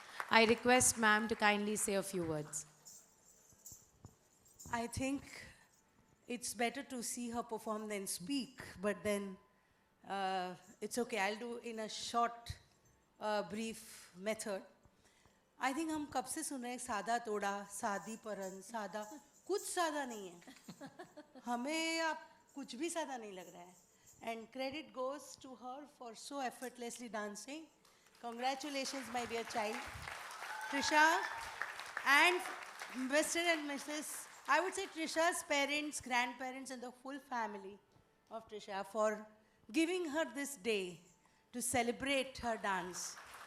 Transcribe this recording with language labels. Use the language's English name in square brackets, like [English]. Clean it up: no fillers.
[English] I request ma'am to kindly say a few words. I think it's better to see her perform than speak, but then it's okay. I'll do in a short, brief method. I think [Hindi] हम कब से सुन रहे हैं सादा तोड़ा, सादी परन, सादा कुछ सादा नहीं है. हमें आप कुछ भी सादा नहीं लग रहा है. [English] And credit goes to her for so effortlessly dancing. Congratulations, my dear child, Trisha, and Mr. and Mrs. I would say Trisha's parents, grandparents, and the full family of Trisha for giving her this day to celebrate her dance.